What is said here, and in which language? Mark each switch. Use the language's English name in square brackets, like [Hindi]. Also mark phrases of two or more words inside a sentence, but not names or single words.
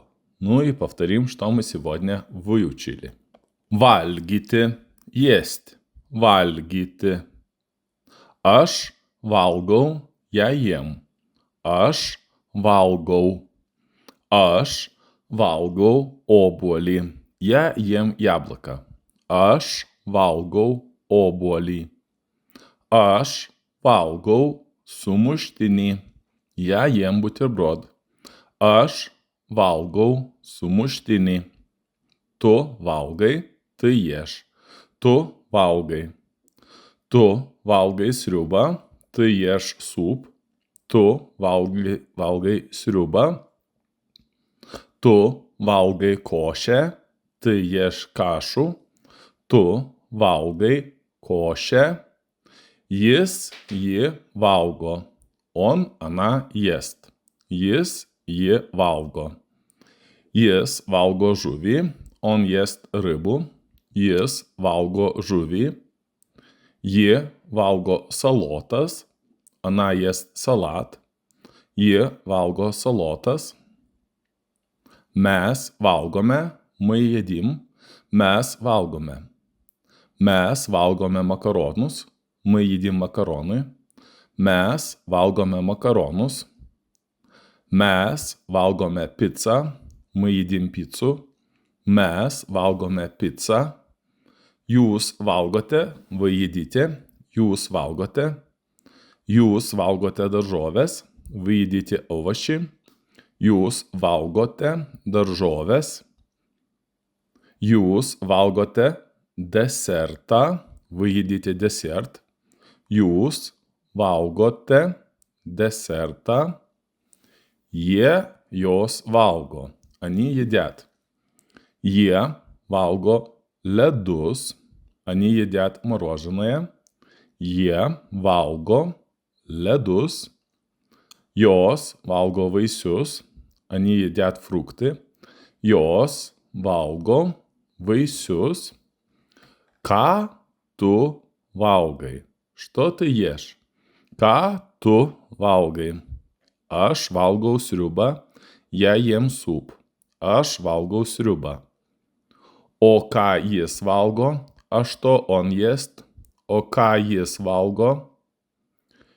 [Russian] Ну и повторим, что мы сегодня выучили. [Lithuanian] Valgyti, есть. Valgyti. Aš valgau, [Russian] я ем. [Lithuanian] Aš valgau. Aš valgau obuolį. [Russian] Я ем яблоко. [Lithuanian] Aš valgau obuolį. Aš valgau sumuštinį. [Russian] Я ем бутерброд. [Lithuanian] Aš valgau sumuštinį. Tu valgai, [Russian] ты ешь. [Lithuanian] Tu valgai. Tu valgai sriubą, [Russian] ты ешь суп. [Lithuanian] Tu valgai sriubą. Tu valgai košę, [Russian] ты ешь кашу. [Lithuanian] Tu valgai košę. Jis jį valgo. [Russian] Он, она ест. [Lithuanian] Jis jį valgo. Jis valgo žuvį. [Russian] Он ест рыбу. [Lithuanian] Jis valgo žuvį. Ji valgo salotas. [Russian] Она ест салат. [Lithuanian] Ji valgo salotas. Mes valgome, [Russian] мы едим. [Lithuanian] Mes valgome. Mes valgome makaronus. [Russian] Мы едим макароны. [Lithuanian] Mes valgome makaronus. Mes valgome picą. [Russian] Мы едим пиццу. [Lithuanian] Mes valgome picą. Jūs valgote, [Russian] вы едите. [Lithuanian] Jūs valgote. Jūs valgote daržoves. [Russian] Вы едите овощи. [Lithuanian] Jūs valgote daržoves. Jūs valgote desertą. [Russian] Вы едите десерт. [Lithuanian] Jūs valgote desertą. Jie jos valgo. [Russian] Они едят. [Lithuanian] Jie valgo ledus. [Russian] Они едят мороженое. [Lithuanian] Jie valgo ledus. Jos valgo vaisius. [Russian] Они едят фрукты. [Lithuanian] Jos valgo vaisius. Ką tu valgai? [Russian] Что ты ешь? [Lithuanian] Ką tu valgai? Aš valgau sriubą. [Russian] Я ем суп. [Lithuanian] Aš valgau sriubą. O ką jis valgo? [Russian] А что он ест? [Lithuanian] O ką jis valgo?